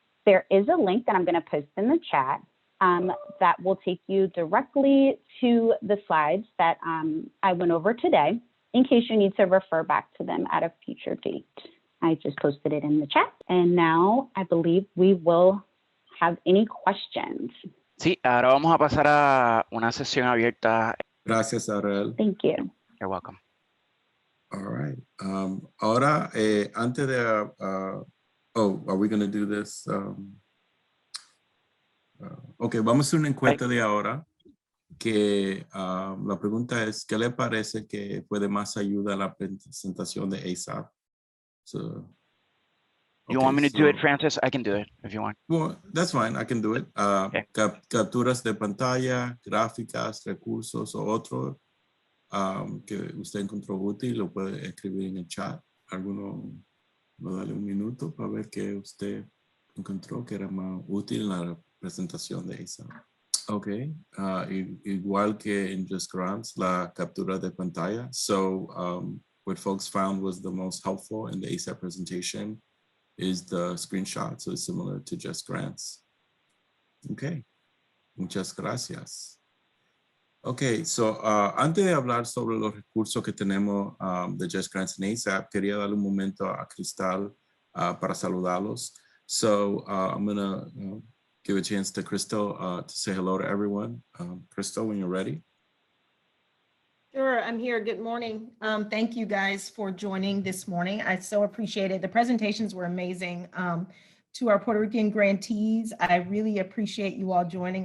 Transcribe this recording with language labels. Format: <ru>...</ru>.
<en>There is a link that I'm going to post in the chat that will take you directly to the slides that I went over today, in case you need to refer back to them at a future date. I just posted it in the chat. And now I believe we will have any questions.</en> <es>Sí, ahora vamos a pasar a una sesión abierta. Gracias, Arel.</es> <en>Thank you. You're welcome. All right.</en> <es>Ahora, antes de...</es> <en>oh, are we going to do this?</en> <es>Ok, vamos a hacer una encuesta de ahora. Que la pregunta es, ¿qué le parece que fue de más ayuda a la presentación de ASAP?</es> <en>So, You want me to do it, Francis? I can do it if you want. Well, that's fine. I can do it. Okay.</en> <es>Capturas de pantalla, gráficas, recursos o otro que usted encontró útil, lo puede escribir en el chat. Alguno, no dale un minuto para ver qué usted encontró que era más útil en la presentación de ASAP. Ok, igual que en JustGrants, la captura de pantalla.</es> <en>So what folks found was the most helpful in the ASAP presentation is the screenshot. So it's similar to JustGrants.</en> <es>Ok, muchas gracias. Ok, so antes de hablar sobre los recursos que tenemos de JustGrants en ASAP, quería darle un momento a Cristal para saludarlos.</es> <en>So I'm gonna give a chance to Crystal to say hello to everyone. Crystal, when you're ready. Sure, I'm here. Good morning. Thank you guys for joining this morning. I so appreciate it. The presentations were amazing. To our Puerto Rican grantees, I really appreciate you all joining.</en>